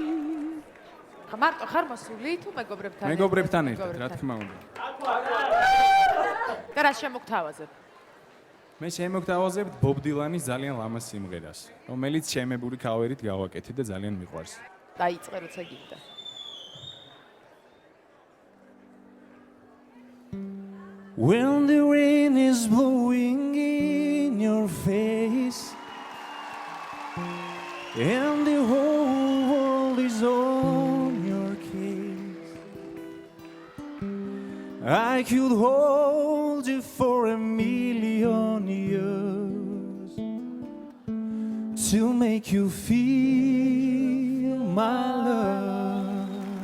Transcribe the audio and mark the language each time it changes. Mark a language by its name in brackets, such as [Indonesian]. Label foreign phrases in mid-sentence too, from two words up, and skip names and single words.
[Georgian] მარტო ხარ მოსული თუ მეგობრებთან? მეგობრებთან ერთად, რა თქმა უნდა. და რა შემოგთავაზებ? მე შემოგთავაზებ ბობ დილანის ძალიან ლამაზ სიმღერას, რომელიც შემებული ქავერით გავაკეთე და ძალიან მიყვარს. დაიწყე როცა გინდა. [English] When the rain is blowing in your face and the whole world is on your case, I could hold you for a million years to make you feel my love.